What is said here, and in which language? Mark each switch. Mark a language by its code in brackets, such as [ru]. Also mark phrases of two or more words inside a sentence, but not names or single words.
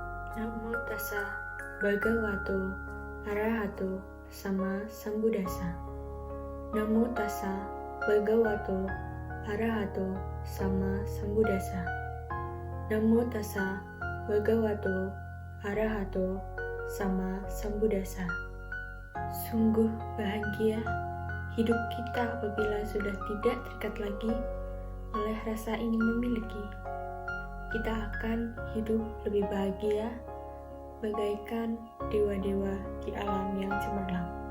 [pi] Namo tassa bhagavato arahato sama sambuddhassa. Namo tassa bhagavato arahato sama sambuddhassa. Namo tassa bhagavato arahato sama sambuddhassa. [id] Sungguh bahagia hidup kita apabila sudah tidak terikat lagi oleh rasa ingin memiliki. Kita akan hidup lebih bahagia bagaikan dewa-dewa di alam yang cemerlang.